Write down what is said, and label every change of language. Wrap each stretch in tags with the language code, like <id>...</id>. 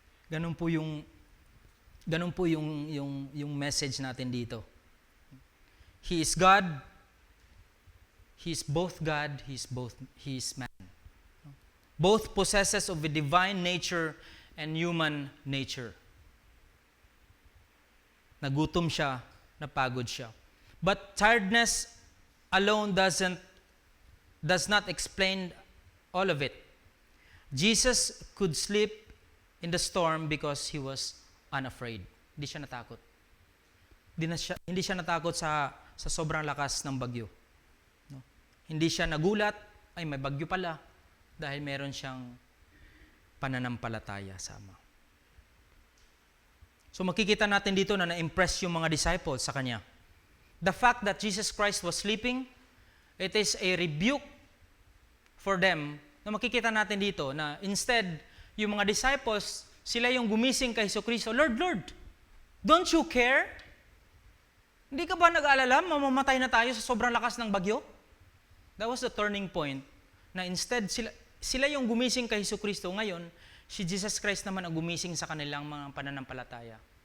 <tl>Ganun po yung message natin dito.</tl> <en>He is God. He is both God, He is man. Both possesses of a divine nature and human nature.</en> <tl>Nagutom siya, napagod siya.</tl> <en>But tiredness alone does not explain all of it. Jesus could sleep in the storm because he was unafraid.</en> <tl>Hindi siya natakot. Hindi siya natakot sa sobrang lakas ng bagyo. No? Hindi siya nagulat, ay may bagyo pala, dahil meron siyang pananampalataya sa Ama. So makikita natin dito na na-impress yung mga disciples sa Kanya.</tl> <en>The fact that Jesus Christ was sleeping, it is a rebuke for them,</en> <tl>na makikita natin dito na instead, yung mga disciples, sila yung gumising kay Jesucristo,</tl> <en>Lord, don't you care?</en> <tl>Hindi ka ba nag-aalala, mamamatay na tayo sa sobrang lakas ng bagyo?</tl> <en>That was the turning point,</en> <tl>na instead, sila yung gumising kay Jesucristo. Ngayon, si Jesus Christ naman ang gumising sa kanilang mga pananampalataya.</tl>